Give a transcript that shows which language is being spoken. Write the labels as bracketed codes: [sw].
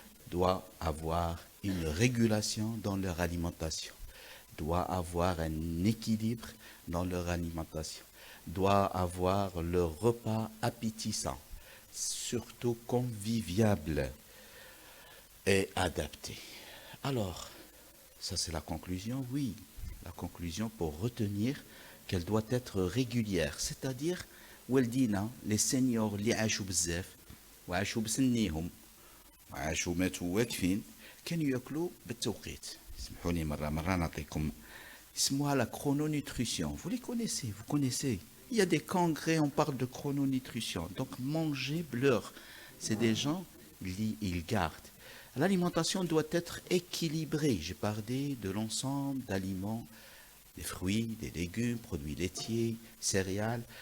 [fr] doivent avoir une régulation dans leur alimentation, doivent avoir un équilibre dans leur alimentation, doivent avoir leur repas appétissant, surtout convivial et adapté. Alors, ça c'est la conclusion, oui. La conclusion pour retenir qu'elle doit être régulière. C'est-à-dire, [ar] والدينا les seniors اللي عاشوا بزاف وعاشوا بسنيهم وعاشوا ماتوا واقفين كانوا ياكلوا بالتوقيت. اسمحوني مرة نعطيكم اسمها [fr] la chrononutrition. Vous les connaissez, vous connaissez. Il y a des congrès, on parle de chrononutrition. Donc manger l'heure. C'est des gens, ils gardent. L'alimentation doit être équilibrée. J'ai parlé de l'ensemble d'aliments, des fruits, des légumes, produits laitiers, céréales.